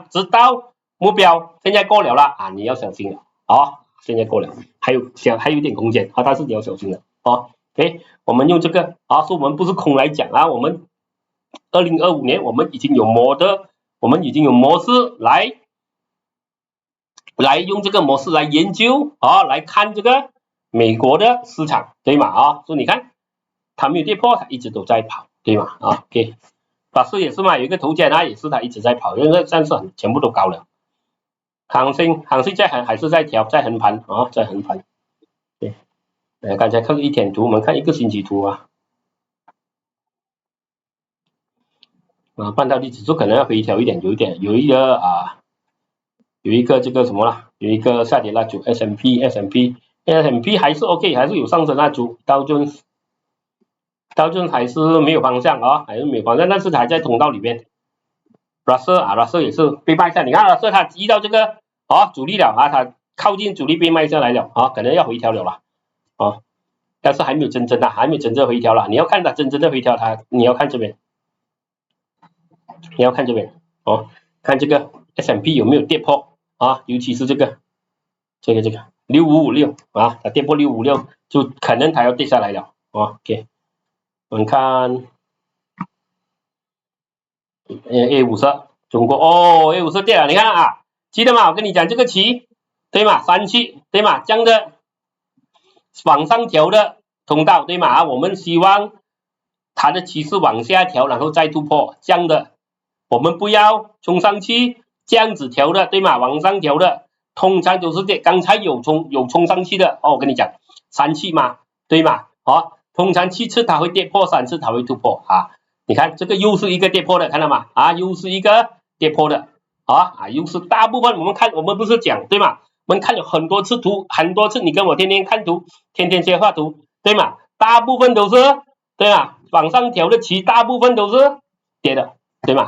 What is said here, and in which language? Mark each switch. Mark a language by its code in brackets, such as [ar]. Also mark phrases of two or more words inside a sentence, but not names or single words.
[zh] 直到目標，現在過了啦啊，你要小心了哦，現在過了，還有一點空間啊，但是你要小心了哦。OK， 我們用這個啊，說我們不是空來講啊，我們2025年我們已經有模式來用這個模式來研究啊，來看這個美國的市場對嗎？啊，所以你看它沒有跌破，它一直都在跑對嗎？啊 ，OK， 法師也是嘛，有一個头肩啊，也是它一直在跑，因为但是全部都高了。航星还是在調，在橫盤啊，在橫盤。對，剛才看一天圖，我們看一個星期圖啊。半導體指數可能要回調一點，有一個這個什麼啦，有一個下跌蠟燭 S&P 還是 OK， 還是有上升蠟燭，道瓊還是沒有方向啊，還是沒有方向，但是還在通道裡面。Russell 也是被賣下，你看Russell它遇到這個阻力了啊，它靠近阻力被賣下來了啊，可能要回調了啦啊，但是還沒有真正回調啦，你要看它真正的回調，你要看這邊。哦，看這個 S&P 有沒有跌破啊？尤其是這個6556啊，它跌破6556，就可能它要跌下來了。OK， 我們看 A50，中國A50跌了，你看啊，記得嗎？我跟你講這個期對嗎？三期對嗎？這樣的往上調的通道對嗎？我們希望它的趨勢往下調，然後再突破這樣的。我們不要衝上去這樣子調的，對嗎？往上調的，通常都是跌。剛才有衝上去的我跟你講3次嘛，對嗎？通常7次它會跌破，3次它會突破啊。你看這個又是一個跌破的，看到嗎？又是一個跌破的又是大部分我們不是講對嗎？我們看了很多次圖，你跟我天天看圖，天天學畫圖，對嗎？大部分都是對嗎？往上調的期大部分都是跌的，對嗎？